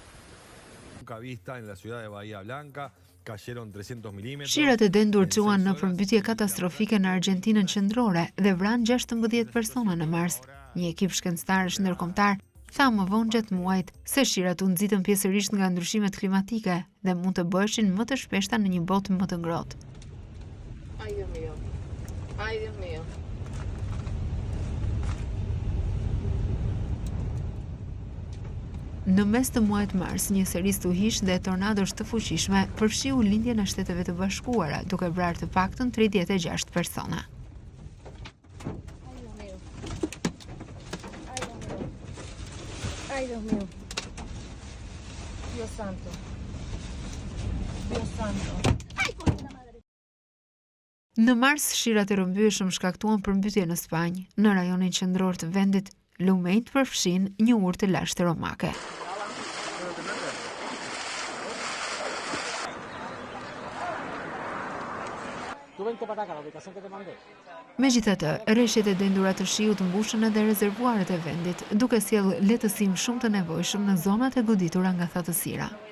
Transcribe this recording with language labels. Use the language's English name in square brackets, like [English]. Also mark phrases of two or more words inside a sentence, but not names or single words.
[Albanian] Shirat e dendur quan në përmbytje katastrofike në Argjentinën qendrore dhe vranë 16 persona në mars. Një ekip shkencëtarësh ndërkombëtar tha më vonë gjatë muajit se shirat u nxitën pjesërisht nga ndryshimet klimatike dhe mund të bëheshin më të shpeshta në një botë më të ngrohtë. [Spanish] Ay, Dios mío. Ay, Dios mío. [Albanian] Në mes të muajit mars, një seri stuhish dhe tornadosh të fuqishme përfshiu lindjen e Shteteve të Bashkuara, duke vrarë të paktën 36 persona. [Spanish] Ay, Dios mío. Dios santo. Dios santo. [Albanian] Në mars, shirat e rrëmbyeshëm shkaktuan përmbytje në Spanjë. Në rajonin qendror të vendit, lumejt përfshin një urë të lashtë romake. Megjithatë, rreshjet e dendura të shiut mbushën edhe rezervuarët e vendit, duke sjellë lehtësim shumë të nevojshëm në zonat e goditura nga thatësira.